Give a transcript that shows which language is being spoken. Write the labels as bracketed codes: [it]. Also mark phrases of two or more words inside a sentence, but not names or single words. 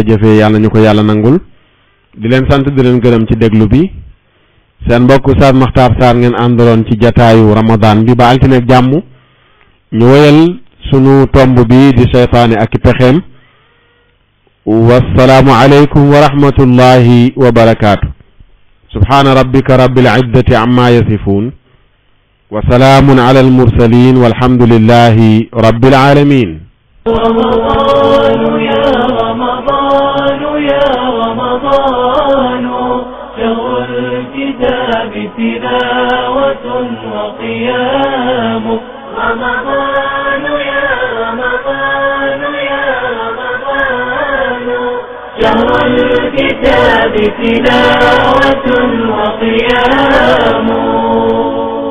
[wo] jëfee yàlla ñu ko yàlla nangul di leen sant di leen gërëm ci déglu bi seen mbokk Oustaz Makhtar Sarr ngeen àndaloon ci jataayu ramadan bi ba altine ak jàmm ñu wéyal sunu tomb bi di seytaane ak i pexeem [ar] والسلام عليكم ورحمة الله وبركاته سبحان ربك رب العزة عما يصفون وسلام على المرسلين والحمد لله رب العالمين رمضان يا رمضان يا رمضان شهر الكتاب تلاوة وقيام رمضان يا رمضان يا رمضان شهر الكتاب تلاوة وقيام